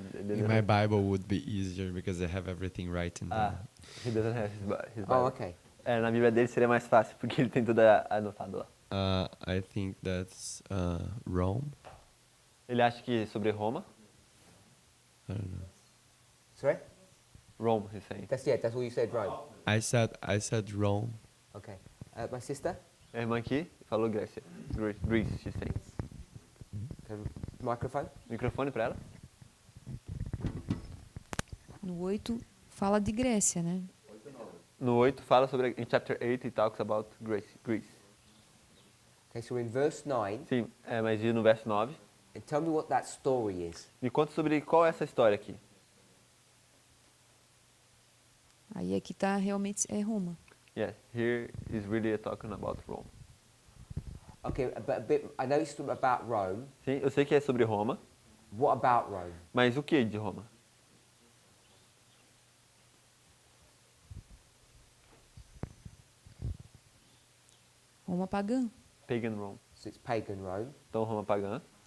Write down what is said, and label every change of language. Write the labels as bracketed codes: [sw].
[en] In my Bible would be easier because I have everything right in there. He doesn't have his Bible. Oh, okay. [pt] Na Bíblia dele seria mais fácil, porque ele tem tudo anotado lá. [en] I think that's Rome. [pt] Ele acha que é sobre Roma. [en] I don't know. Sorry? Rome, he's saying. That's all you said, right? I said Rome. Okay. My sister? [pt] A irmã aqui falou Grécia. [en] Greece, she's saying. Microphone? [pt] Microfone para ela. No 8 fala de Grécia, né? No 8 fala sobre, em [en] chapter 8 it talks about Greece. Okay, so in verse 9, [pt] Sim, mas no verso 9, [en] and tell me what that story is. [pt] me conta sobre qual é essa história aqui. Aí aqui tá realmente é Roma. [en] Yes, here is really talking about Rome. Okay, but a bit, I know it's about Rome. [pt] Sim, eu sei que é sobre Roma, [en] What about Rome? [pt] mas o que de Roma? Roma pagã. [en] Pagan Rome. So it's pagan Rome. [pt] Então, Roma pagã.